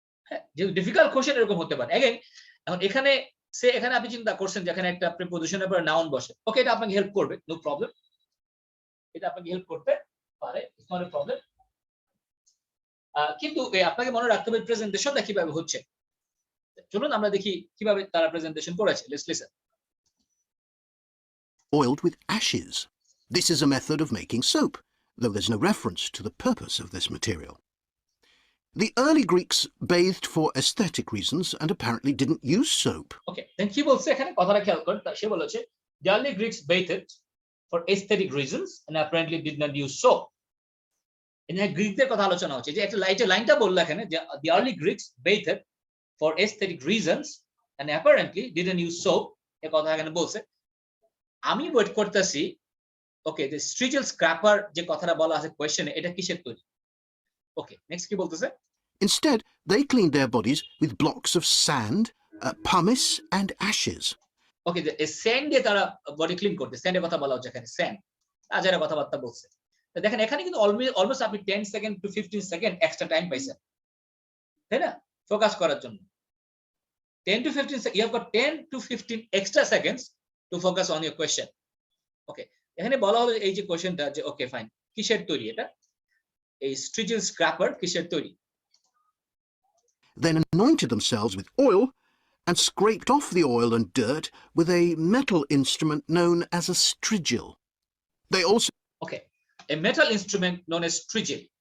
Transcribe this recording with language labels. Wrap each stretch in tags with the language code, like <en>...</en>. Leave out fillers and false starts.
<bn>হ্যাঁ, যেহেতু difficult question এরকম হতে পারে। এখন এখানে আপনি চিন্তা করছেন যে এখানে একটা প্রিপোজিশনের পরে নাউন বসে, ওকে, এটা আপনাকে হেল্প করবে, নো প্রবলেম, এটা আপনাকে হেল্প করতে পারে,</bn> <en>It's not a problem.</en> <bn>কিন্তু আপনাকে মনে রাখতে হবে প্রেজেন্টেশনটা কিভাবে হচ্ছে। চলুন আমরা দেখি কিভাবে তারা প্রেজেন্টেশন করেছে।</bn> <en>Let's listen. Oiled with ashes. This is a method of making soap, though there's no reference to the purpose of this material. The early Greeks bathed for aesthetic reasons and apparently didn't use soap.</en> <bn>ওকে, দেন কি বলছে এখানে, কথাটা খেয়াল করুন। সে বলেছে</bn> <en>the early Greeks bathed for aesthetic reasons and apparently did not use soap.</en> <bn>এখানে গ্রিকদের কথা আলোচনা হচ্ছে, যে একটা লাইনটা বললো এখানে যে</bn> <en>the early Greeks bathed for aesthetic reasons and apparently didn't use soap,</en> <bn>এই কথা এখানে বলছে। আমি ওয়েট করতেছি ওকে যে স্ট্রিজেল স্ক্র্যাপার যে কথাটা বলা আছে কোশ্চেনে, এটা কিসের তৈরি? ওকে, নেক্সট কি বলতেছে?</bn> <en>Instead, they cleaned their bodies with blocks of sand, pumice and ashes.</en> <bn>ওকে, যে স্যান্ড দিয়ে তারা বডি ক্লিন করতে, স্যান্ডের কথা বলা হচ্ছে এখানে, স্যান্ড আজারা কথাবার্তা বলছে। তো দেখেন এখানে কিন্তু অলমোস্ট আপনি 10 second two 15 second extra time পাইছেন, তাই না, ফোকাস করার জন্য।</bn> <en>10 to 15 seconds, you have got 10 to 15 extra seconds to focus on your question.</en> <bn>ওকে, এখানে বলা হলো এই যে কোশ্চেনটা যে ওকে ফাইন, কিসের তৈরি এটা? এই স্ট্রিজেল স্ক্র্যাপার কিসের তৈরি?</bn> <en>Then anointed themselves with oil and scraped off the oil and dirt with a metal instrument known as a strigil. They also okay, a metal instrument known as strigil.</en>